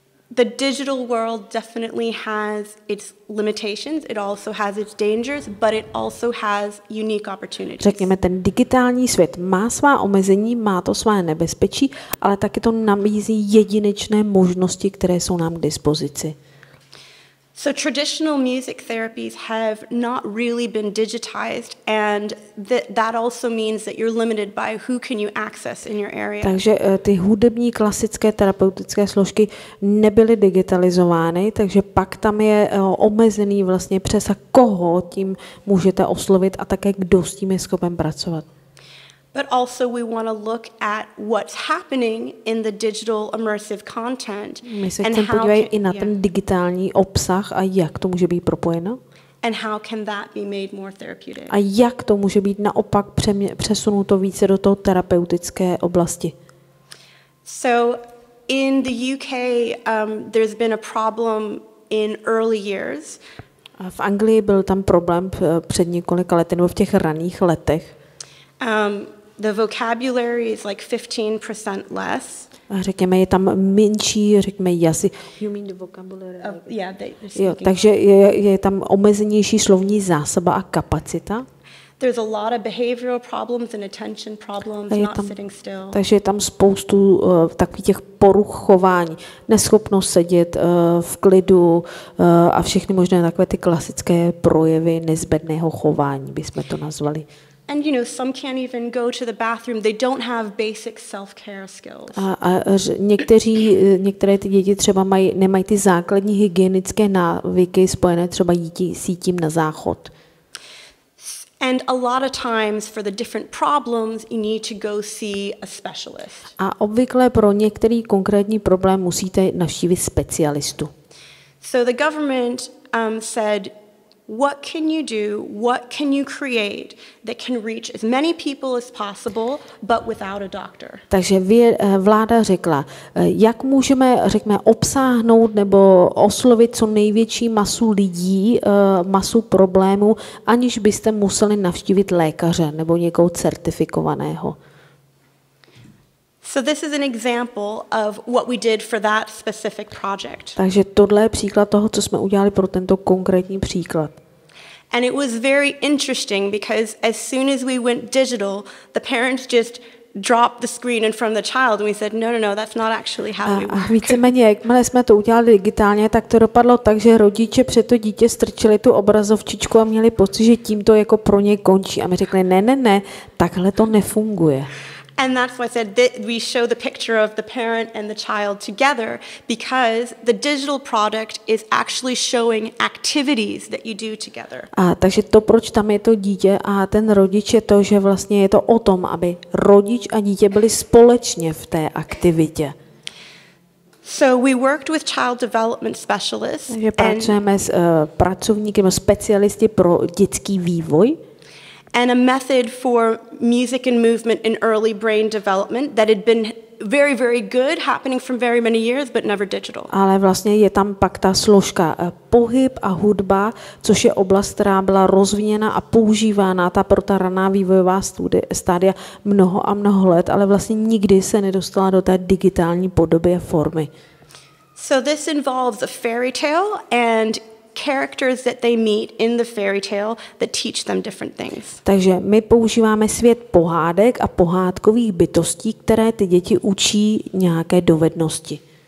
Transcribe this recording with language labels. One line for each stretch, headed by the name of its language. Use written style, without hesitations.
English: The digital world definitely has its limitations, it also has its dangers, but it also has unique opportunities.
Czech: Řekněme, ten digitální svět má svá omezení, má to své nebezpečí, ale taky to nabízí jedinečné možnosti, které jsou nám k dispozici.
English: So traditional music therapies have not really been digitized, and that also means that you're limited by who can you access in your area.
Czech: Takže ty hudební klasické terapeutické složky nebyly digitalizovány, takže pak tam je omezený vlastně přesah, koho tím můžete oslovit a také kdo s tím je schopen pracovat.
English: But also we want to look at what's happening in the digital immersive content.
Czech: My se chceme podívat i na ten digitální obsah a jak to může být propojeno.
English: And how can that be made more therapeutic?
Czech: A jak to může být naopak přesunuto více do toho terapeutické oblasti.
English: So in the UK, there's been a problem in early years.
Czech: A v Anglii byl tam problém před několika lety, nebo v těch raných letech.
English: The vocabulary is like 15% less.
Czech: A řekněme, je tam menší, řekněme, jazyk.
English: You mean the vocabulary?
Czech: Jo, takže je tam omezenější slovní zásoba a kapacita.
English: There's a lot of behavioral problems and attention problems, not sitting still.
Czech: Takže je tam spoustu takových těch poruch chování, neschopnost sedět v klidu a všechny možné takové ty klasické projevy nezbedného chování, bychom to nazvali.
English: And you know, some can't even go to the bathroom. They don't have basic self-care skills.
Czech: A některé ty děti třeba nemají ty základní hygienické návyky spojené třeba jítí sítím na záchod.
English: And a lot of times for the different problems you need to go see a specialist.
Czech: A obvykle pro některý konkrétní problém musíte navštívit specialistu.
English: So the government said, what can you do, what can you create that can reach as many people as possible, but without a doctor?
Czech: Takže vláda řekla, jak můžeme, řekněme, obsáhnout nebo oslovit co největší masu lidí, masu problémů, aniž byste museli navštívit lékaře nebo někoho certifikovaného.
English: So this is an example of what we did for that specific project.
Czech: Takže tohle je příklad toho, co jsme udělali pro tento konkrétní příklad.
English: And it was very interesting because as soon as we went digital, the parents just dropped the screen in front of the child and we said, no, that's not actually how we work.
Czech: A víceméně, jakmile jsme to udělali digitálně, tak to dopadlo tak, že rodiče před to dítě strčili tu obrazovčičku a měli pocit, že tím to jako pro ně končí. A my řekli, ne, takhle to nefunguje.
English: And that's why I said that we show the picture of the parent and the child together because the digital product is actually showing activities that you do together.
Czech: A takže to, proč tam je to dítě a ten rodič, je to, že vlastně je to o tom, aby rodič a dítě byli společně v té aktivitě.
English: So we worked with child development specialists.
Czech: Takže pracujeme s pracovníky, specialisty pro dětský vývoj.
English: And a method for music and movement in early brain development that had been very, very good, happening from very many years, but never digital.
Czech: Ale vlastně je tam pak ta složka pohyb a hudba, což je oblast, která byla rozvíjena a používána pro ta raná vývojová stádia mnoho a mnoho let, ale vlastně nikdy se nedostala do té digitální podoby a formy.
English: So this involves a fairy tale and characters that they meet in the fairy tale that teach them different things.
Czech: Takže my používáme svět pohádek a pohádkových bytostí, které ty děti učí nějaké dovednosti.